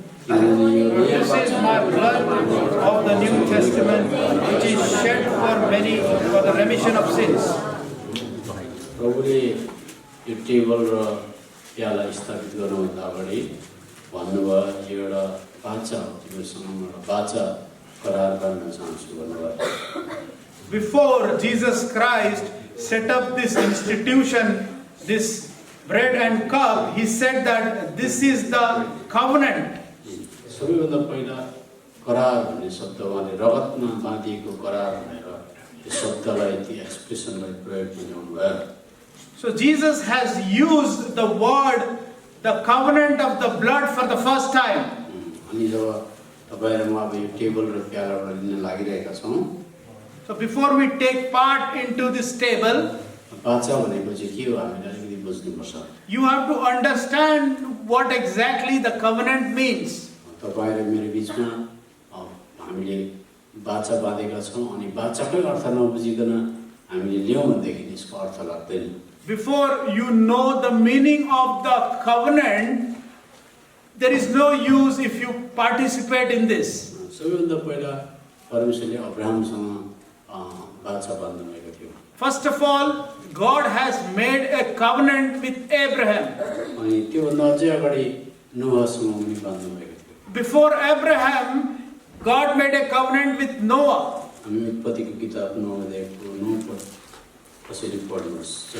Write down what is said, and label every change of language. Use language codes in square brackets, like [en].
[en] This is my blood of the New Testament, which is shed for many for the remission of sins. [ne] प्रभुले यो table र प्याला स्थापित गर्नुभन्दा अगाडि भन्नुभयो, यो एउटा बाचा हो, तिमीसँग एउटा बाचा करार गर्न चाहन्छु भन्नुभयो। [en] Before Jesus Christ set up this institution, this bread and cup, he said that this is the covenant. [ne] सबैभन्दा पहिला करार भन्ने शब्द उहाँले रगतमा बाँधिएको करार भनेर यो शब्दलाई ती एक्सप्रेसनलाई प्रयोग गर्नुभयो। [en] So Jesus has used the word, the covenant of the blood for the first time. [ne] अनि जब तपाईहरु म अब यो टेबल र प्यालाबाट लिन लागिरहेका छौं, [en] So before we take part into this table, [ne] बाचा भनेको चाहिँ के हो हामीले अलिकति बुझ्नुपर्छ। [en] you have to understand what exactly the covenant means. [ne] तपाईहरु मेरो बीचमा हामीले बाचा बाँधेका छौं अनि बाचाकै अर्थ नबुझिकन हामीले ल्याउँ भनेदेखि यसको अर्थ लाग्दैन। [en] Before you know the meaning of the covenant, there is no use if you participate in this. [ne] सबैभन्दा पहिला परमेश्वरले अब्राहमसँग बाचा बाँध्नु भएको थियो। [en] First of all, God has made a covenant with Abraham. [ne] अनि त्योभन्दा अझै अगाडि नोहसँग पनि बाँध्नु भएको थियो। [en] Before Abraham, God made a covenant with Noah. [ne] हामी उत्पत्तिको किताब 9 अध्यायको 9 पद कसरी पढ्नुहोस्।